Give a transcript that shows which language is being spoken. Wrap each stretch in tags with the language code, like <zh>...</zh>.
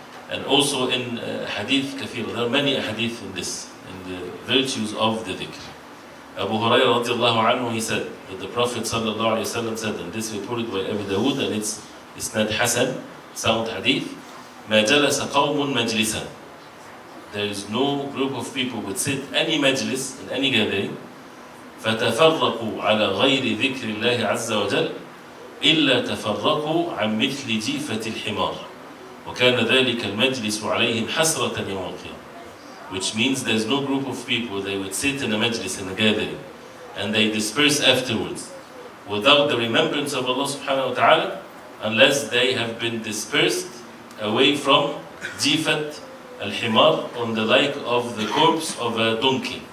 <en>And also in hadith kathir, there are many hadith in this, in the virtues of the dhikr. Abu Hurairah radiallahu anhu, he said that the Prophet sallallahu alayhi wa sallam said, and this reported by Abu Dawood, and it's isnad hasan, sound hadith,</en> <ar>ما جلس قوم مجلسا.</ar> <en>There is no group of people would sit any majlis, in any gathering,</en> <ar>فتفرقوا على غير ذكر الله عز وجل إلا تفرقوا عن مثل جيفة الحمار وكان ذلك المجلس عليهم حسرة يوم القيامة.</ar> <en>Which means there's no group of people, they would sit in a majlis, in a gathering, and they disperse afterwards without the remembrance of Allah subhanahu wa ta'ala, unless they have been dispersed away from jifat al-himar, on the like of the corpse of a donkey.</en>